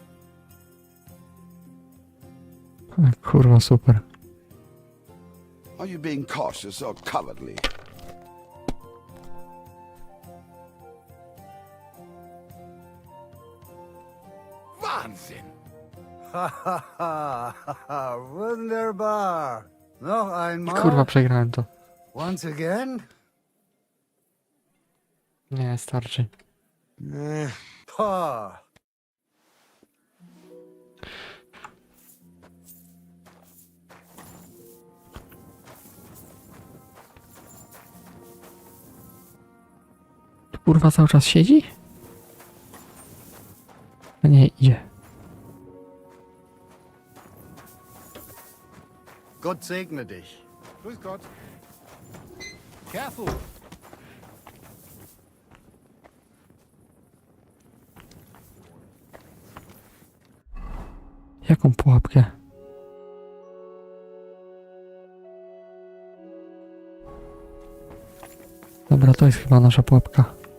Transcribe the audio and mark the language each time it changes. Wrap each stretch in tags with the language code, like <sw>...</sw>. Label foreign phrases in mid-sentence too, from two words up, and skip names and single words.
<pl>Kurwa, super.</pl> <en>Are you being cautious or cowardly.</en> <de>Wahnsinn! Ha ha ha ha! Wunderbar! Noch einmal.</de> <pl>Kurwa, przegrałem to.</pl> <en>Once again?</en> <pl>Nie, starczy. Ha! Kurwa, cały czas siedzi? No nie, idzie.</pl> <de>Gott segne dich. Grüß Gott.</de> <en>Careful.</en> <pl>Jaką pułapkę? Dobra, to jest chyba nasza pułapka.</pl>